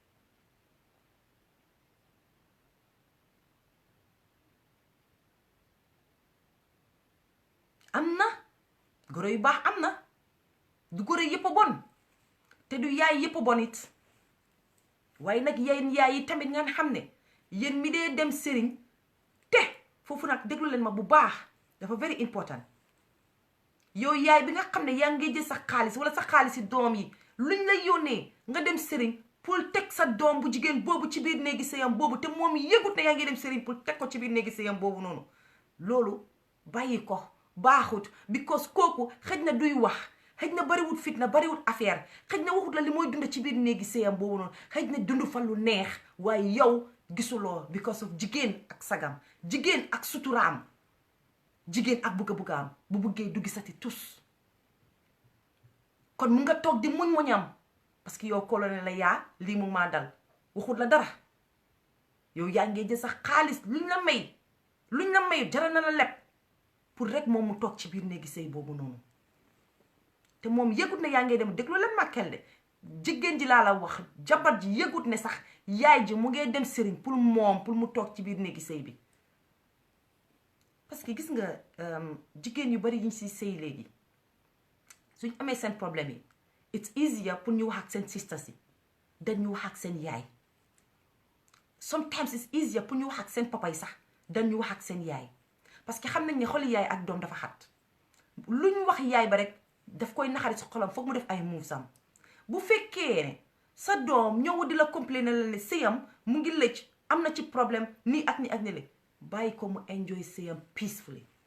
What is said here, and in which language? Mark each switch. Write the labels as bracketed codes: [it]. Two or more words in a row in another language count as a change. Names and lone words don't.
[wo] am na goro yu baax am na du goro yëpp a bon te du yaay yëpp a bon it waaye nag yéen yaay yi tamit ngeen xam ne yéen mi dee dem sëriñ te foofu nag déglu leen ma bu baax dafa [en] very important [wo] yow yaay bi nga xam ne yaa ngi jël sa xaalis wala sa xaalis yi doom yi luñ la yónnee nga dem sëriñ pour teg sa doom bu jigéen boobu ci biir néegi sëyam boobu te moom yëgut ne yaa ngi dem sëriñ pour teg ko ci biir néegi sëyam boobu noonu loolu bàyyi ko baaxut because kooku xëj na duy wax xëj na bariwut fitna bariwut affaire xëj na waxut la li mooy dund ci biir néegi sëyam boobu noonu xëj na dund fa lu neex waaye yow gisuloo [en] because of [wo] jigéen ak sagam jigéen ak suturaam jigéen ak bugga-buggaam bu buggee du gisati tus kon mu nga toog di muñ-muñam [fr] parce que [wo] yow colonel la yaa lii mu maa dal waxut la dara yow yaa ngee jël sax xaalis luñ la may jaral na la leb pour rek moom mu toog ci biir néegi sëy boobu noonu te moom yëgut ne yaa ngay dem déglu leen ma kel de jigéen ji laa la wax jabar ji yëgut ne sax yaay ji mu ngee dem sëriñ pour mu toog ci biir néegi sëy bi [fr] parce que [wo] gis nga jigéen yu bari yiñ si sëy léegi suñ amee seen problème yi [en] it's easier [wo] pour ñu wax ak seen sisters yi dañ ñu wax ak seen yaay [en] sometimes it's easier [wo] pour ñu wax ak seen papa yi sax dañ ñu wax ak seen yaay [fr] parce que [wo] xam nañ ne xoli yaay ak doom dafa xat luñ wax yaay ba rek daf koy naxari si xolam foog mu def ay moves am bu fekkee ne sa doom ñëw di la complainer la ne sëyam mu ngi lëcc am na ci problème nii ak ni ak ni le bàyyi ko mu enjoy sëyam peacefully